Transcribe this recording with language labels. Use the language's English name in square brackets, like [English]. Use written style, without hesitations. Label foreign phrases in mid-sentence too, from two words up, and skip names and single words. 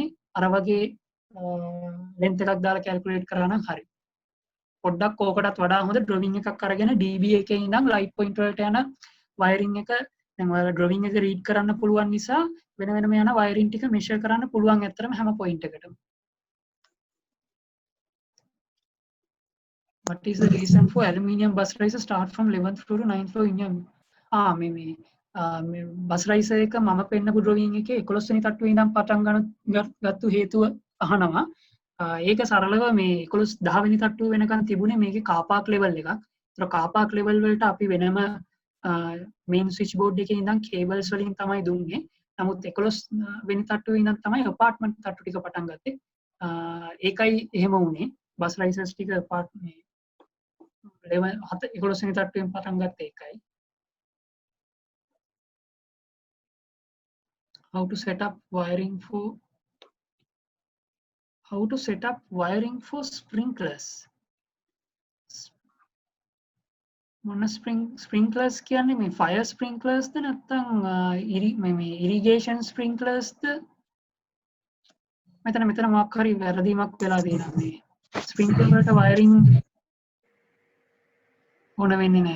[Sinhala] අර වගේ ලෙන්ත් එකක් දාලා කැල්කියුලේට් කරා නම් හරි. පොඩ්ඩක් ඕකටත් වඩා හොඳ ඩ්‍රොවිං එකක් අරගෙන dB එකේ ඉඳන් [English] light point [Sinhala] වලට යන වයරින් එක දැන් ඔයාලා ඩ්‍රොවිං එක රීඩ් කරන්න පුළුවන් නිසා වෙන වෙනම යන වයරින් ටික මෙෂර් කරන්න පුළුවන් ඇත්තටම හැම පොයින්ට් එකකටම. [English] What is the reason for aluminium bus riser start from 11th floor to 9th floor in your [Sinhala] මේ [English] bus riser [Sinhala] එක මම පෙන්නපු ඩ්‍රොවිං එකේ 11 වෙනි තට්ටුවේ ඉඳන් පටන් ගත්තු හේතුව අහනවා. ඒක සරලව මේ 10 වෙනි තට්ටුව වෙනකන් තිබුණේ මේකේ [English] car park level [Sinhala] එකක්. ඒතර [English] car park level [Sinhala] වලට අපි වෙනම [English] main switch board [Sinhala] එකේ ඉඳන් කේබල්ස් වලින් තමයි දුන්නේ. නමුත් 11 වෙනි තට්ටුවේ ඉඳන් තමයි ඇපාර්ට්මන්ට් තට්ටු ටික පටන් ගත්තේ. ඒකයි එහෙම වුණේ. [English] bus risers [Sinhala] ටික ඇපාර්ට්මන්ට් 11 වෙනි තට්ටුවෙන් පටන් ගත්තේ ඒකයි. [English] How to set up wiring for sprinklers. [Sinhala] මොන sprinklers කියන්නේ මේ [English] fire sprinklers [Sinhala] ද නැත්නම් මේ [English] irrigation sprinklers [Sinhala] ද? මෙතන මොකක් හරි වැරදීමක් වෙලා තියෙනවා මේ sprinkler වලට wiring ඕන වෙන්නේ නැහැ.